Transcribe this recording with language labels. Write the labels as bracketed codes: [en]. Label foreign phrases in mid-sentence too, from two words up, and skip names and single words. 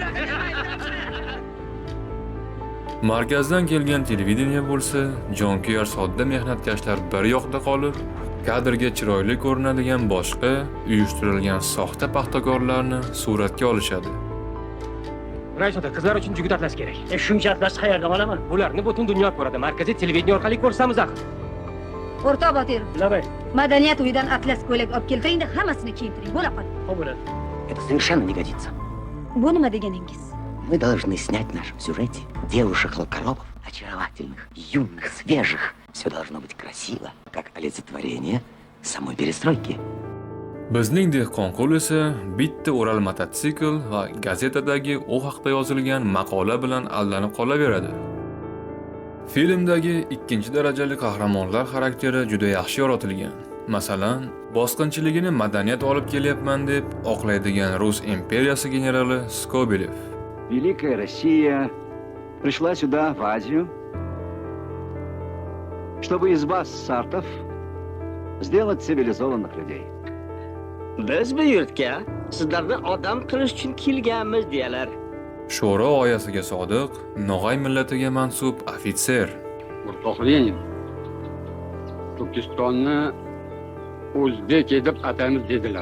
[uz] Markazdan kelgan televideniya bo'lsa, jonkuyar sodda mehnatkashlar bir yoqda qolib, kadrga chiroyli ko'rinadigan boshqa uyushtirilgan soxta paxtakorlarni suratga olishadi. Raysoda qizlar uchun jugut atlas kerak. Shuncha atlas qayerdan olaman? Bularni butun dunyo ko'radi. Markaziy televideniya orqali ko'rsamiz axir. O'rtoq Botirov, Labay. madaniyat uyidan atlas ko'ylak olib keltiring-da, hammasini kiyintiring. Bo'la qol. Xo'p bo'ladi. [ru] Это совершенно не годится. [uz] Bu nima deganingiz? [ru] Мы должны снять в нашем сюжете девушек-лакоробов, очаровательных, юных, свежих. Все должно быть красиво, как олицетворение самой перестройки. [uz] Bizning dehqonqul esa bitta o'ral mototsikl va gazetadagi u haqda yozilgan maqola bilan aldanib qolaveradi. Filmdagi ikkinchi darajali qahramonlar xarakteri juda yaxshi yoritilgan. Masalan, bosqinchiligini madaniyat olib kelyapman deb oqlaydigan Rus imperiyasi generali Skobelev. [ru] Великая Россия пришла сюда, в Азию, чтобы из вас, сартов, сделать цивилизованных людей. [uz] Biz bu yurtga sizlarni odam qilish uchun kelganmiz deyalar. Sho'ro oyasiga sodiq, No'g'ay millatiga mansub ofitser. O'rtoq Lenin, Turkistonni o'zbek deb ataymiz dedilar.